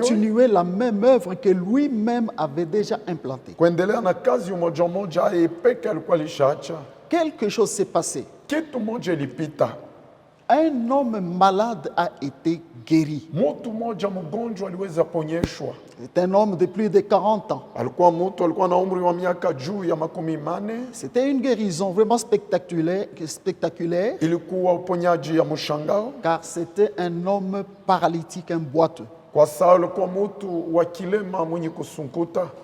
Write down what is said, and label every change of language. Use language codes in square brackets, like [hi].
[fr] continuer la même œuvre que lui-même avait déjà implantée. [sw] kuendelea na kazi umoja moja yeye peke alikuwa alishaacha. [fr] Quelque chose s'est passé. [sw] Kitu moja ilipita, [fr] Un homme malade a été guéri. [sw] mtu mmoja mgonjwa aliweza ponyeshwa. [fr] C'est un homme de plus de 40 ans. [sw] Alikuwa mtu alikuwa na umri wa miaka juu ya 40. [fr] C'était une guérison vraiment spectaculaire [sw] Ilikuwa uponyaji ya mshangao, [fr] car c'était un homme paralytique, un boiteux. [sw] kwa sababu alikuwa mtu wa kilema mwenye kusunkuta.